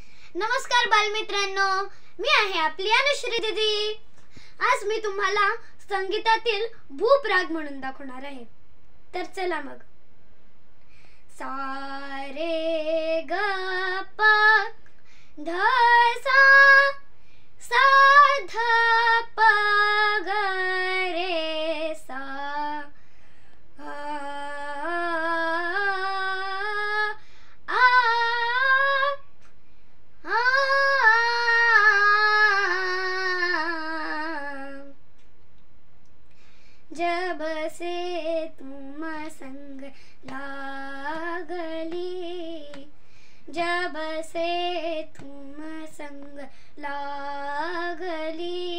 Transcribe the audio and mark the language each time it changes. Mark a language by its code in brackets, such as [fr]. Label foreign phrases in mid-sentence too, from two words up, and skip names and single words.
[mr] नमस्कार बालमित्रांनो, मी आहे आपली अनुश्री दीदी। आज मी तुम्हाला संगीतातील भूप राग म्हणून दाखवणार आहे। तर चला मग, सा रे ग प ध सा सा ध प ग रे सा [hi] जब से तुम संग लागली, जब से तुम संग लागली,